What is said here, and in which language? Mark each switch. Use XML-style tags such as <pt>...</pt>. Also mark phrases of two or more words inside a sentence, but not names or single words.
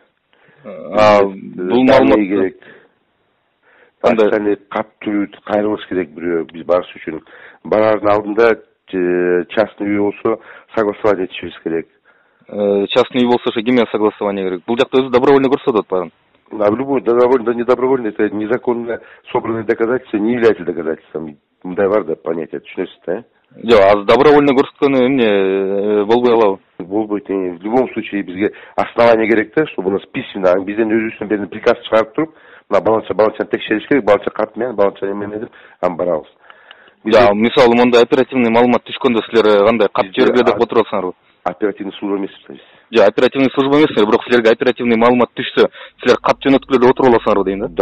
<ky>Бул маалымат керек. Кандай каттуу кайрылыш керек бирөө биз барыш үчүн. Барардын алдында частный үй болсо согласование этишибиз керек. Частный үй болсо ошо кимге согласование керек? Бул жакта өзү добровольно көрсөтүп атат баарын.</ky> <ru>Любой добровольно, не добровольно, это незаконно собранные доказательства не являются доказательством.</ru> <ky>Мындай бар да понятие, түшүнөсүз да? Жок, азыр добровольно көрсөткөнү эмне болбой калабы? Болбойт.</ky> <ru>В любом случае</ru> <ky>бизге основание керек да,</ky> <ru>чтобы у нас письменно</ru> <ky>бизден өзүбүздөн берген приказ чыгарып туруп, мына баланчаны текшериш керек, баланча кат менен, баланча эме деп аны барабыз. Мисалы мындай оперативный маалымат түшкөндө силер кандай кат жибергиле деп отурасыңарбы?</ky> <ru>оперативный служба</ru> <ky>эмеспиз биз. Жок,</ky> <ru>оперативный служба</ru> <ky>эмес, бирок силерге оперативный маалымат түшсө, силер кат жөнөткүлөрдө отуруп аласыңарбы дейм да?</ky>